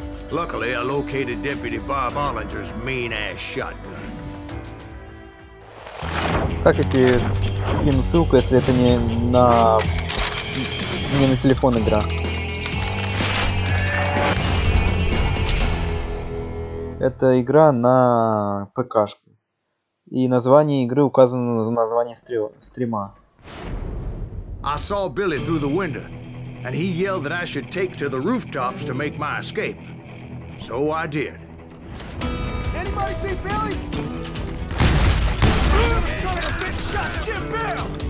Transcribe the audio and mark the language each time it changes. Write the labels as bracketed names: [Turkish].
[English] Luckily, I located Deputy Bob Ollinger's mean-ass shotgun. [Russian] Как я тебе скину ссылку, если это не на телефон игра? Это игра на ПКшку. И название игры указано на названии стрима. [English] I saw Billy through the window, and he yelled that I should take to the rooftops to make my escape. So I did. Anybody see Billy? Son of a bitch shot Jim Bell!